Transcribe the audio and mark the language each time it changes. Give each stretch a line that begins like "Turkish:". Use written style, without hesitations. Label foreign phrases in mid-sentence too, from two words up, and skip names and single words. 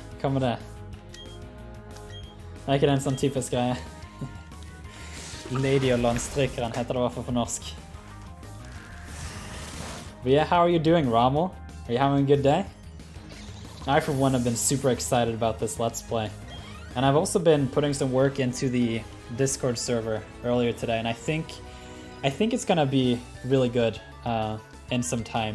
Norwegian: Hva med det? Er ikke det en sånn typisk greie? Lady og landstrykeren heter det I hvert fall på norsk.
English: But yeah, how are you doing, Rommel? Are you having a good day? I, for one, have been super excited about this Let's Play. And I've also been putting some work into the Discord server earlier today, and I think it's gonna be really good in some time.